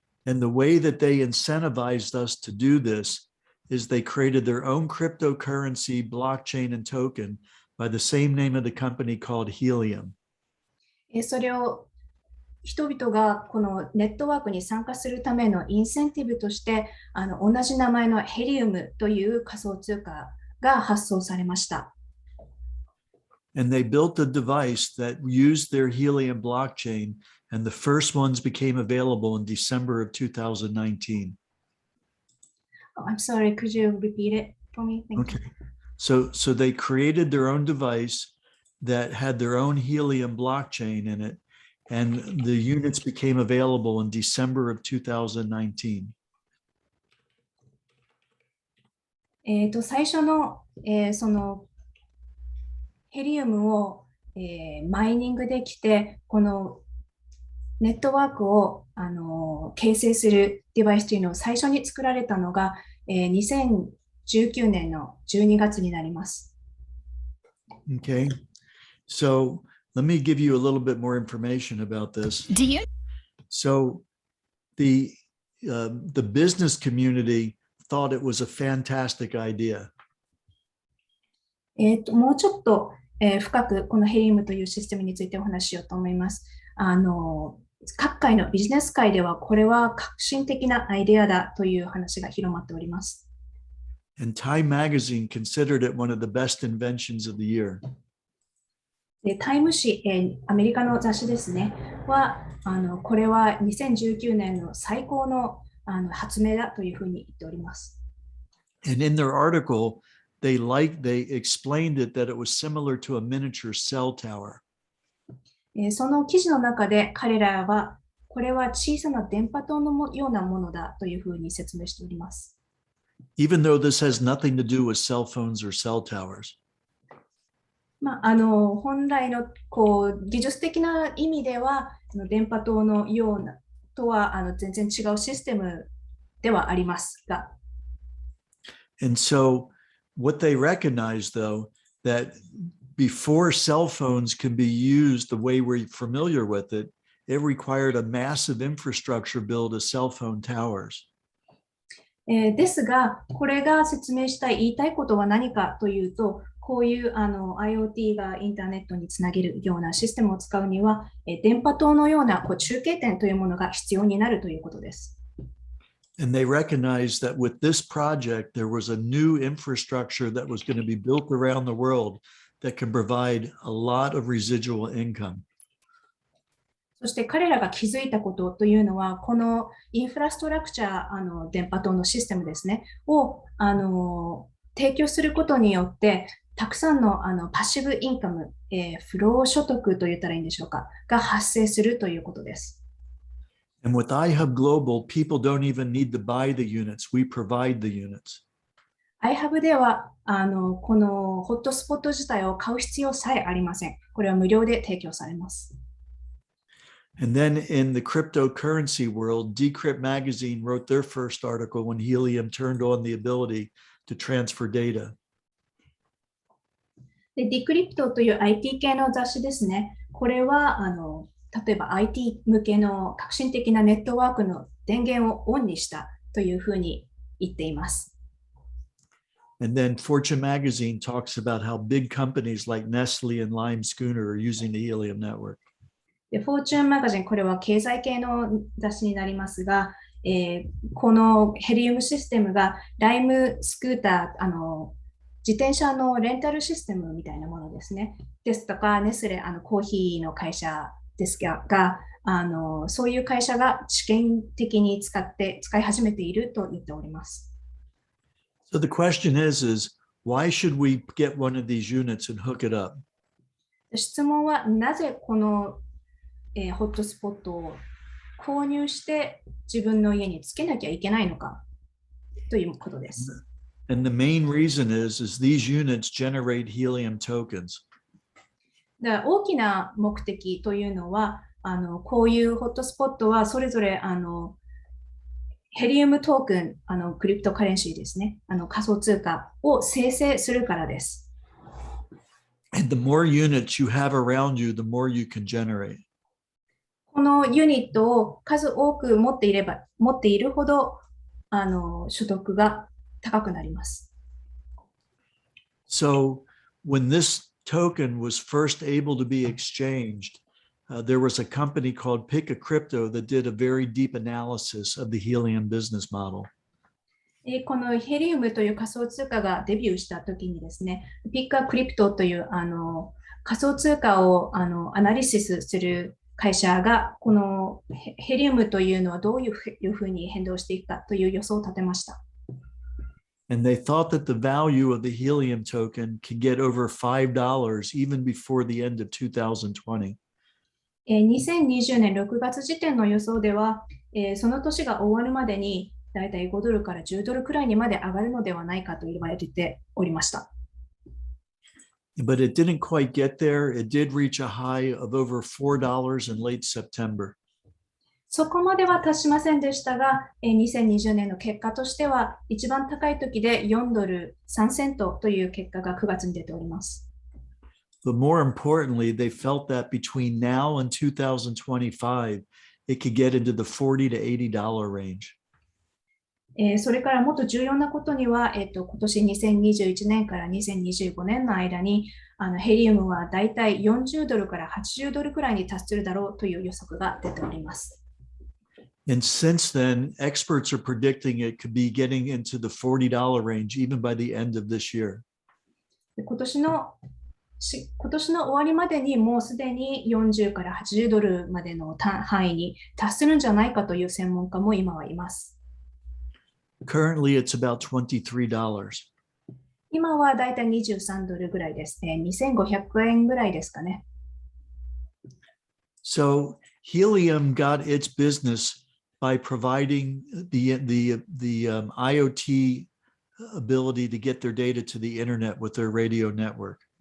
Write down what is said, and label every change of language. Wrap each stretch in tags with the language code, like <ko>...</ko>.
<en>And the way that they incentivized us to do this is they created their own cryptocurrency, blockchain, and token by the same name of the company called Helium.</en> <ja>それを人々がこのネットワークに参加するためのインセンティブとして同じ名前のヘリウムという仮想通貨が発送されました。</ja> <en>And they built a device that used their Helium blockchain, and the first ones became available in December of 2019. Oh, I'm sorry, could you repeat it for me? Thank Okay. So they created their own device that had their own Helium blockchain in it, and the units became available in December of 2019.</en> <ja>最初の、そのヘリウムを、マイニングできて、このネットワークを形成するデバイスというのを最初に作られたのが、2019年の12月になります。</ja> <en>Okay. So let me give you a little bit more information about this. Do you? So the business community thought it was a fantastic idea.</en> <ja>もうちょっと、深くこのヘリウムというシステムについてお話ししようと思います。各界のビジネス界ではこれは革新的なアイデアだという話が広まっております。</ja> <en>And Time Magazine considered it one of the best inventions of the year.</en> <ja>でタイム誌、アメリカの雑誌ですね、はこれは2019年の最高の発明だというふうに言っております。</ja> <en>And in their article, they explained it that it was similar to a miniature cell tower.</en> <ja>その記事の中で彼らはこれは小さな電波塔のようなものだというふうに説明しております。</ja> <en>Even though this has nothing to do with cell phones or cell towers.</en> <ja>本来の技術的な意味では電波塔のようなとは全然違うシステムではありますが。</ja> <en>And so what they recognize, though, that before cell phones can be used the way we're familiar with it, it required a massive infrastructure build of cell phone towers.</en> <ja>ですが、これが説明したい言いたいことは何かというと、こういうIoT がインターネットにつなげるようなシステムを使うには、電波塔のような中継点というものが必要になるということです。</ja> <en>And they recognized that with this project, there was a new infrastructure that was going to be built around the world that can provide a lot of residual income.</en> <ja>そして彼らが気づいたことというのは、このインフラストラクチャー、電波塔のシステムですね、を提供することによって、たくさんのパッシブインカム、フロー所得と言ったらいいんでしょうか、が発生するということです。</ja> <en>And with iHub Global, people don't even need to buy the units. We provide the units.</en> <ja>iHub ではこのホットスポット自体を買う必要さえありません。これは無料で提供されます。</ja> <en>And then in the cryptocurrency world, Decrypt Magazine wrote their first article when Helium turned on the ability to transfer data.</en> <ja>で、Decrypt という IT 系の雑誌ですね。これは例えば IT 向けの革新的なネットワークの電源をオンにしたというふうに言っています。</ja> <en>And then Fortune Magazine talks about how big companies like Nestle and Lime Schooner are using the Helium network.</en> <ja>で、Fortune Magazine、これは経済系の雑誌になりますが、このヘリウムシステムがライムスクーター、自転車のレンタルシステムみたいなものですね。ですとか、ネスレ、コーヒーの会社ですが、そういう会社が試験的に使い始めていると言っております。</ja> <en>So the question is why should we get one of these units and hook it up?</en> <ja>質問はなぜこの、ホットスポットを購入して自分の家につけなきゃいけないのかということです。</ja> <en>And the main reason is these units generate helium tokens.</en> <ja>だから大きな目的というのはこういうホットスポットはそれぞれヘリウムトークンクリプトカレンシーですね仮想通貨を生成するからです。</ja> <en>And the more units you have around you, the more you can generate.</en> <ja>ここのユニットを数多く持っているほど、所得が高くなります。</ja> <en>So when this token was first able to be exchanged, there was a company called Pick a Crypto that did a very deep analysis of the helium business model.</en> <ja>このヘリウムという仮想通貨がデビューしたときにですね、ピックアクリプトという仮想通貨をアナリシスする会社が、このヘリウムというのはどういうふうに変動していくかという予想を立てました。</ja> <en>And they thought that the value of the helium token could get over $5 even before the end of 2020.</en> <ja>2020年6月時点の予想では、その年が終わるまでにだいたい5ドルから10ドルくらいにまで上がるのではないかと言われておりました。</ja> <en>But it didn't quite get there. It did reach a high of over $4 in late September.</en> <ja>そこまでは達しませんでしたが、2020年の結果としては、一番高い時で4ドル3セントという結果が9月に出ております。</ja> <en>But more importantly, they felt that between now and 2025, it could get into the $40 to $80 range.</en> <ja>それからもっと重要なことには、今年2021年から2025年の間に、ヘリウムはだいたい40ドルから80ドルくらいに達するだろうという予測が出ております。</ja> <en>And since then, experts are predicting it could be getting into the $40 range even by the end of this year.</en> <ja>今年の終わりまでにもうすでに40から80ドルまでの範囲に達するんじゃないかという専門家も今はいます。</ja> <en>Currently, it's about $23.</en> <ja>今はだいたい23ドルぐらいですね。 2500円ぐらいですかね。</ja> <en>So helium got its business by providing the IoT ability to get their data to the internet with their radio network.</en>